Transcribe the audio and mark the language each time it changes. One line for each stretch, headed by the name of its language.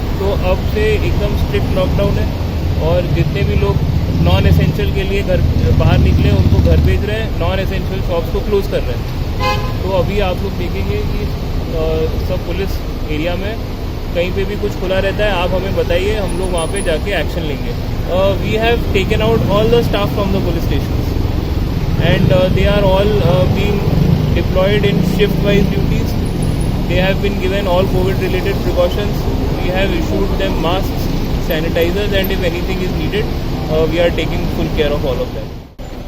Hindi: तो अब से एकदम स्ट्रिक्ट लॉकडाउन है और जितने भी लोग नॉन एसेंशियल के लिए घर बाहर निकले उनको घर भेज रहे हैं, नॉन एसेंशियल शॉप्स को क्लोज कर रहे हैं। तो अभी आप लोग देखेंगे कि सब पुलिस एरिया में कहीं पे भी कुछ खुला रहता है, आप हमें बताइए, हम लोग वहाँ पे जाके एक्शन लेंगे।
English: We have taken out all the staff from the police station and they are all being deployed in shift-wise duties. They have been given all COVID-related precautions. We have issued them masks, sanitizers, and if anything is needed, we are taking full care of all of that.